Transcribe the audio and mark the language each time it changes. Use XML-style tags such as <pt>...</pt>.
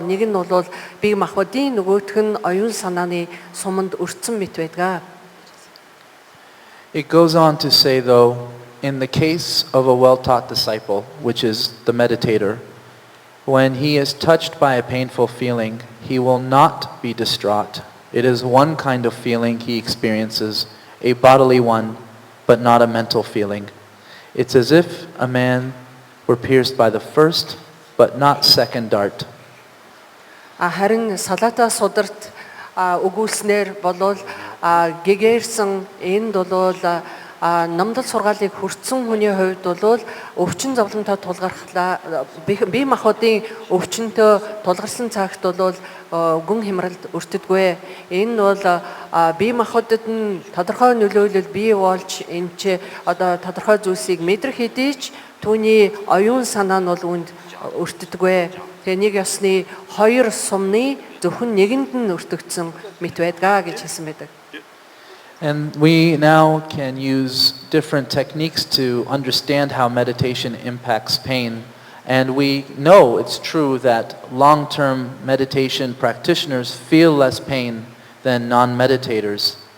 <mn>Нэг нь бол бие махбодын, нөгөөх нь оюун санааны суманд өртсөн мэт байдаг.</mn> <en>It goes on to say, though, in the case of a well-taught disciple, which is the meditator, when he is touched by a painful feeling, he will not be distraught. It is one kind of feeling he experiences, a bodily one, but not a mental feeling. It's as if a man were pierced by the first, but not second dart.</en> <mn>Харин Салата сударт өгүүлснээр болвол гэгэрсэн энд бол намдал сургаалыг хүртсэн хүний хувьд бол өвчин зовлонтой тулгархлаа бие махбодын өвчнөд тулгарсан цагт бол гүн хямралд өртдөггүй. Энэ бол бие махбодод нь тодорхой нөлөөлөл бий болж энэ ч одоо тодорхой зүйлсийг мэдрэх хэдийч түүний оюун санаа нь бол үүнд өртдөггүй. Тэгээ нэг ёсны хоёр сумны зөвхөн нэгэнд нь өртөгдсөн мэт байдгаа гэж хэлсэн байдаг.</mn> <en>And we now can use different techniques to understand how meditation impacts pain. And we know it's true that long-term meditation practitioners feel less pain than non-meditators.</en>